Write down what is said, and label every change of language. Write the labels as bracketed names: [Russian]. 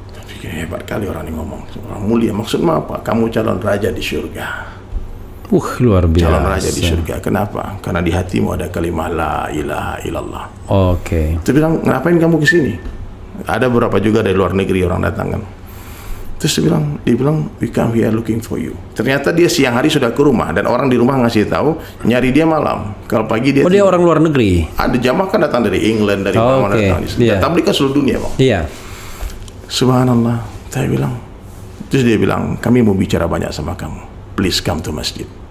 [Indonesian] Pikir hebat kali orang ini ngomong, orang mulia maksudnya apa? Kamu calon raja di surga. Luar biasa. Calon raja di surga. Kenapa? Karena di hatimu ada kalimat [Arabic] la ilaha illallah. [Indonesian] Dia bilang, ngapain kamu kesini? Ada beberapa juga dari luar negeri orang datang kan. Terus dia bilang, [English] we come here looking for you. [Indonesian] Ternyata dia siang hari sudah ke rumah dan orang di rumah ngasih tahu nyari dia malam. Kalau pagi dia. Dia orang luar negeri. Ada jamaah kan datang dari England, dari mana-mana datang di sini. Tabligh kan seluruh dunia, Bang. Subhanallah. Saya bilang. Terus dia bilang, kami mau bicara banyak sama kamu. [English] Please come to masjid.